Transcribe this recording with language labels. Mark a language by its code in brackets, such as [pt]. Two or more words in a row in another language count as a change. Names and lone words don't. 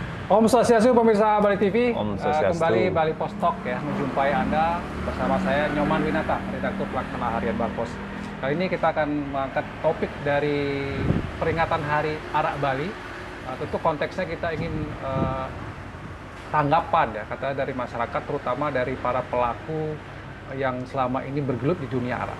[ban] Om Swastiastu [id] pemirsa Bali TV. [ban] Om Swastiastu. [id] Kembali Bali Post Talk ya, menjumpai Anda bersama saya Nyoman Winata, redaktur pelaksana harian Bangpos. Kali ini kita akan mengangkat topik dari peringatan Hari Arak Bali. Tentu konteksnya kita ingin tanggapan ya, kata dari masyarakat, terutama dari para pelaku yang selama ini bergelut di dunia arak.